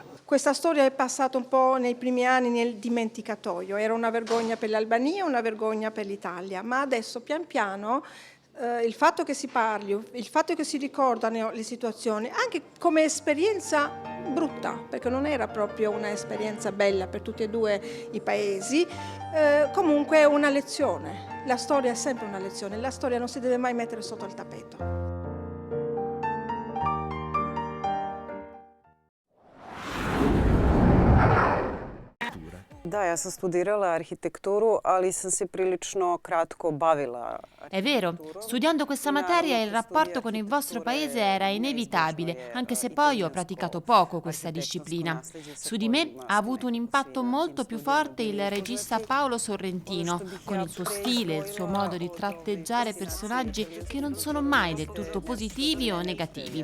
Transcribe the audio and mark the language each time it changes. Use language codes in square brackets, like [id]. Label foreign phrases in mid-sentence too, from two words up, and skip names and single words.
[it] Questa storia è passata un po' nei primi anni nel dimenticatoio, era una vergogna per l'Albania, una vergogna per l'Italia, ma adesso pian piano il fatto che si parli, il fatto che si ricordano le situazioni, anche come esperienza brutta, perché non era proprio un'esperienza bella per tutti e 2 i paesi, comunque è una lezione. La storia è sempre una lezione, la storia non si deve mai mettere sotto il tappeto. [sr] Da, ja sam studirala arhitekturu, ali sam se prilično kratko bavila. [it] È vero, studiando questa materia il rapporto con il vostro paese era inevitabile, anche se poi ho praticato poco questa disciplina. Su di me ha avuto un impatto molto più forte il regista Paolo Sorrentino, con il suo stile, il suo modo di tratteggiare personaggi che non sono mai del tutto positivi o negativi.